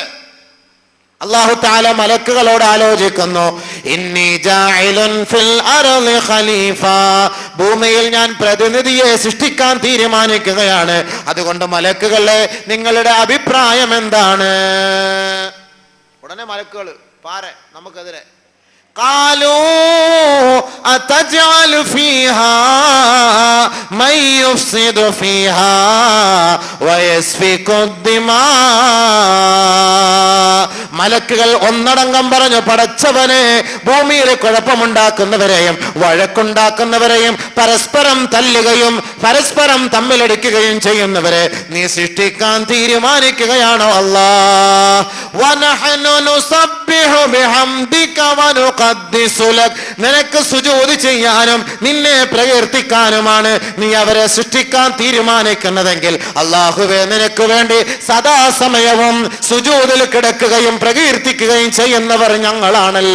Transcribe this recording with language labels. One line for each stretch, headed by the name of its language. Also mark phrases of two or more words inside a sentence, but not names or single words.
Malayalam: അല്ലാഹു തആല മലക്കുകളോട് ആലോചിക്കുന്നു,
Arabic: إني جاعل في الأرض خليفة,
Malayalam: ഭൂമിയിൽ ഞാൻ പ്രതിനിധിയെ സൃഷ്ടിക്കാൻ തീരുമാനിക്കുകയാണ്. അതുകൊണ്ട് മലക്കുകളെ, നിങ്ങളുടെ അഭിപ്രായം എന്താണ്? ഉടനെ മലക്കുകൾ പാരെ നമുക്കെതിരെ,
Arabic: قالوا أتجعل فيها من يفسد فيها ويسفك الدماء.
Malayalam: മലക്കുകൾ ഒന്നടങ്കം പറഞ്ഞു, പടച്ചവനെ, ഭൂമിയിൽ കുഴപ്പമുണ്ടാക്കുന്നവരെയും വഴക്കുണ്ടാക്കുന്നവരെയും പരസ്പരം തല്ലുകയും പരസ്പരം തമ്മിലടിക്കുകയും ചെയ്യുന്നവരെ നീ സൃഷ്ടിക്കാൻ തീരുമാനിക്കുകയാണോ അല്ലാഹ്?
Arabic: ونحن نسبح بحمدك ونقدس لك,
Malayalam: നിനക്ക് സുജൂദ് ചെയ്യാനും നിന്നെ പ്രകീർത്തിക്കാനുമാണ് നീ അവരെ സൃഷ്ടിക്കാൻ തീരുമാനിക്കുന്നതെങ്കിൽ അല്ലാഹുവേ, നിനക്ക് വേണ്ടി സദാസമയവും സുജൂദിൽ കിടക്കുകയും പ്രകീർത്തിക്കുകയും ചെയ്യുന്നവർ ഞങ്ങളാണല്ലോ.